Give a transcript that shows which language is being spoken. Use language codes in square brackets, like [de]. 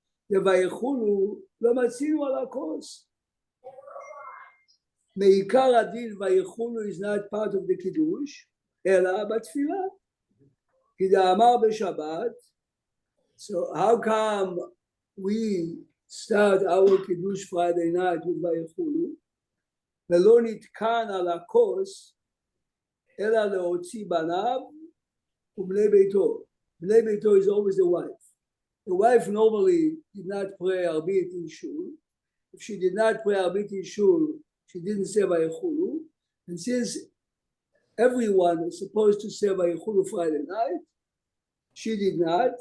[he] The Vayechulu, לא מצינו על הכוס. מעיקר הדין ויחולו [en] is not part of the Kiddush, [he] אלא בתפילה. כי דאמר בשבת, [en] so how come we start our Kiddush Friday night [he] with ויחולו, ולא נתקן על הכוס, אלא להוציא בניו ובני ביתו. בני ביתו [en] is always the wife. The wife normally did not pray Arbit in Shul. If she did not pray Arbit in Shul, she didn't say Vayechulu. And since everyone is supposed to say Vayechulu Friday night, she did not.